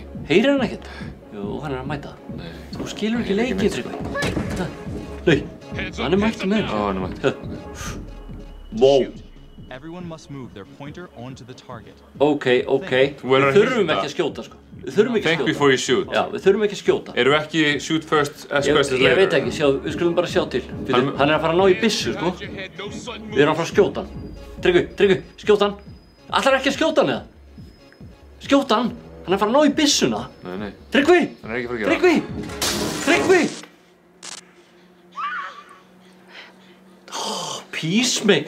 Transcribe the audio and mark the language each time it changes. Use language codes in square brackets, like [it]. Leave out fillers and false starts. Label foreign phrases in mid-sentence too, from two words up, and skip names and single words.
[is] Heyrir hann ekkert? Jú, hann er að mæta það. Nei. Þú skilur ekki leikinn, Tryggvi. Nei, hann er mættur með þér. Já, hann er mættur. [en] Wow. Ok. [is] Við þurfum ekki að skjóta, sko. Við þurfum ekki að skjóta. [en] Think before you shoot. [is] Já, við þurfum ekki að skjóta. Erum við ekki [en] shoot first, ask questions later? [is] Ég veit ekki, við skulum bara sjá til. Hann er að fara að ná í byssu, sko. Við erum að fara að skjóta hann. Tryggvi, skjóta hann. Ætlar ekki að skjóta hann, eða? Skjóta hann. Hann er að fara að ná í byssuna. Nei. Tryggvi! Hann er ekki að fara að gera. Tryggvi! Peacemaker.